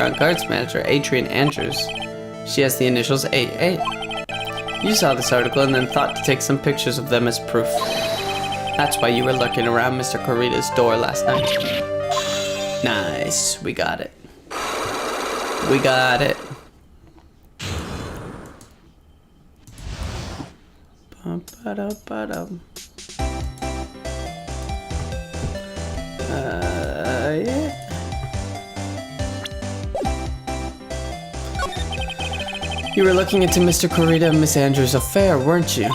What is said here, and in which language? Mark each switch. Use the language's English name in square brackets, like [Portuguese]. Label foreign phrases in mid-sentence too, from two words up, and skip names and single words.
[English] On Guard's manager, Adrian Andrews, she has the initials AA. You saw this article and then thought to take some pictures of them as proof. That's why you were lurking around Mr. Corrida's door last night. Nice, we got it. We got it. Ba-da-ba-dum. Yeah. You were looking into Mr. Corrida and Miss Andrews' affair, weren't you?